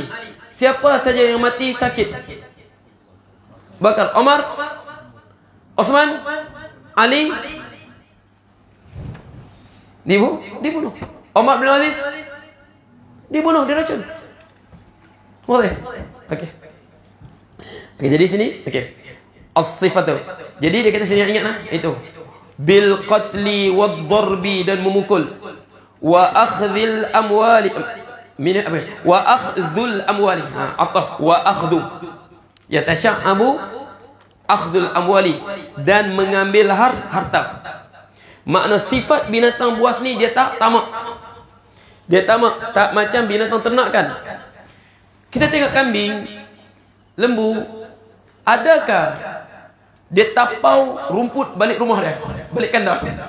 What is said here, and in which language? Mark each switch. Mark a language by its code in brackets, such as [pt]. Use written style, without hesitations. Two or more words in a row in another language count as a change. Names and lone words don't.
[ms] Siapa saja yang mati sakit? Bakar, Umar, Uthman, Ali dibunuh. Umar bin Aziz dibunuh, diracun. Boleh? Okey. Okey, jadi sini, okey. [ar] As-sifatu. [ms] Jadi dia kata sini, ingatlah itu. [ar] بالقتل والضرب, [ms] dan memukul. [ar] وأخذ الأموال. وأخذ الأموال. عطف وأخذ. يتشعب أخذ الأموال, [ms] dan mengambil harta. Makna sifat binatang buas ni dia tak tamak. Dia tamak, tak macam binatang ternak kan. Kita tengok kambing, lembu, adakah dia tapau rumput balik rumah dia, balik kandang?